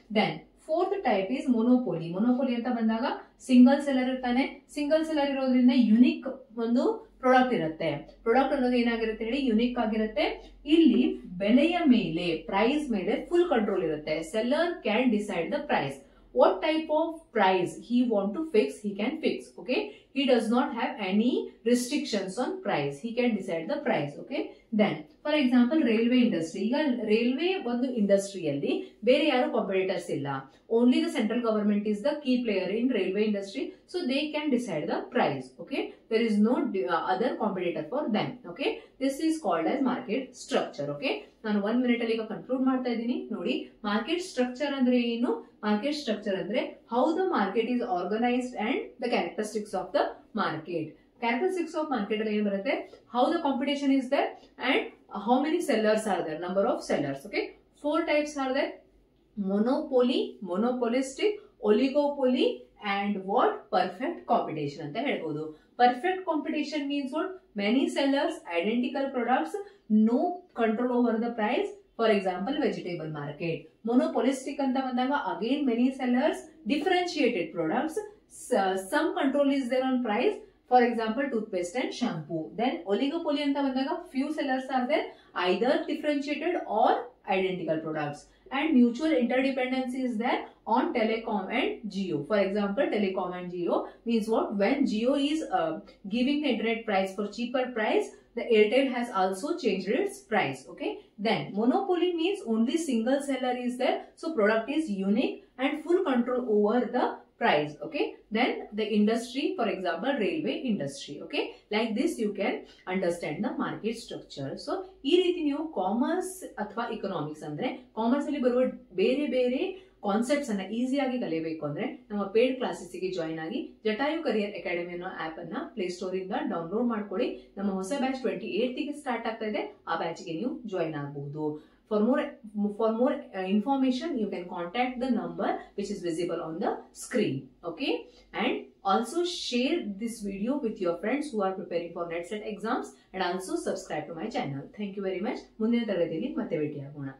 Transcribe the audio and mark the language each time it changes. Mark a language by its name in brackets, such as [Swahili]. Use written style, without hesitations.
[English] Then fourth type is monopoly. [Kannada] ಮೊನೋಪೋಲಿ ಅಂತ ಬಂದಾಗ single seller ಇರ್ತಾನೆ. ಸಿಂಗಲ್ ಸೆಲ್ಲರ್ ಇರೋದ್ರಿಂದ ಯುನಿಕ್ ಒಂದು ಪ್ರಾಡಕ್ಟ್ ಇರುತ್ತೆ. ಪ್ರಾಡಕ್ಟ್ ಅನ್ನೋದು ಏನಾಗಿರುತ್ತೆ ಹೇಳಿ, ಯುನಿಕ್ ಆಗಿರುತ್ತೆ. ಇಲ್ಲಿ ಬೆಲೆಯ ಮೇಲೆ, ಪ್ರೈಸ್ ಮೇಲೆ ಫುಲ್ ಕಂಟ್ರೋಲ್ ಇರುತ್ತೆ. [English] Seller can decide the price. What type of price he want to fix, he can fix. Okay, he does not have any restrictions on price, he can decide the price. Okay, then for example railway industry. [Kannada] ಈಗ railway ಒಂದು ಇಂಡಸ್ಟ್ರಿಯಲ್ಲಿ ಬೇರೆ ಯಾರು competitors ಇಲ್ಲ. [English] Only the central government is the key player in railway industry, so they can decide the price. Okay, there is no other competitor for them. Okay, this is called as market structure. [Kannada] Okay, ನಾನು 1 minute ಅಲ್ಲಿ ಈಗ conclude ಮಾಡ್ತಾ ಇದ್ದೀನಿ. ನೋಡಿ, market structure ಅಂದ್ರೆ ಏನು? [English] Market structure ಅಂದ್ರೆ how the market is organised and the characteristics of the market. Characteristics of market [Kannada] ಅಲ್ಲಿ ಏನ್ ಬರುತ್ತೆ, [English] How the competition is there and how many sellers are there, number of sellers. Okay, 4 types are there: monopoly, monopolistic, oligopoly and what perfect competition [Kannada] ಅಂತ ಹೇಳ್ಬೋದು. [English] Perfect competition means what? Many sellers, identical products, no control over the price. For example, vegetable market. Monopolistic [Kannada] ಅಂತ ಬಂದಾಗ [English] again many sellers, differentiated products, some control is there on price. For example, toothpaste and shampoo. Then oligopoly [Kannada] ಅಂತ ಬಂದಾಗ [English] few sellers are there, either differentiated or identical products. And mutual interdependence is there on telecom and Jio. For example, telecom and Jio means what? When Jio is giving the internet price for cheaper price, the Airtel has also changed its price. Okay, then monopoly means only single seller is there, so product is unique and full control over the price. Okay, then the industry, for example railway industry. Okay, like this you can understand the market structure. [Kannada] So ee ರೀತಿ ನೀವು commerce ಅಥವಾ economics ಅಂದ್ರೆ commerce ಅಲ್ಲಿ ಬರುವ ಬೇರೆ ಬೇರೆ concepts ಅನ್ನ ಈಸಿಯಾಗಿ ಕಲಿಯಬೇಕು ಅಂದ್ರೆ ನಮ್ಮ ಪೇಡ್ ಕ್ಲಾಸಸ್ ಗೆ ಜಾಯಿನ್ ಆಗಿ ಜಟಾಯು ಕರಿಯರ್ ಅಕಾಡೆಮಿ ಅನ್ನೋ ಆಪ್ ಅನ್ನ ಪ್ಲೇ ಸ್ಟೋರ್ ಇಂದ ಡೌನ್ಲೋಡ್ ಮಾಡ್ಕೊಳ್ಳಿ. ನಮ್ಮ ಹೊಸ ಬ್ಯಾಚ್ 28th ಗೆ ಸ್ಟಾರ್ಟ್ ಆಗ್ತಾ ಇದೆ. ಆ ಬ್ಯಾಚ್ ಗೆ ನೀವು ಜಾಯಿನ್ ಆಗಬಹುದು. [English] For more information, you can contact the number which is visible on the screen. Okay, and also share this video with your friends who are preparing for NET/SET exams, and also subscribe to my channel. Thank you very much. [Kannada] ಮುಂದಿನ ತರಗತಿಯಲ್ಲಿ ಮತ್ತೆ ಭೇಟಿಯಾಗೋಣ.